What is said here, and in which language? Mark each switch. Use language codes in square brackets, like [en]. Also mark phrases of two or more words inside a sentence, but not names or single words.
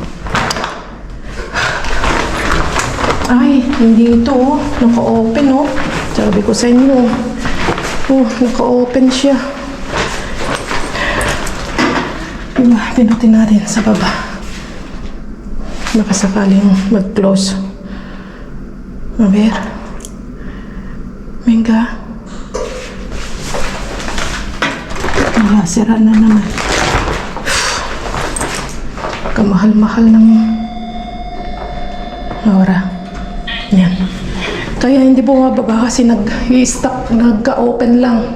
[tl] Ay, hindi ito oh. Naka-open oh. Sabi ko sa inyo. Oh, naka-open siya. Diba, pinutin natin sa baba. Makasakaling mag-close. [es] A ver. Venga. [tl] Wala, sira na naman. Kamahal-mahal ng Nora. Yan. Kaya hindi bumababa kasi nag-i-stock, nagka-open lang.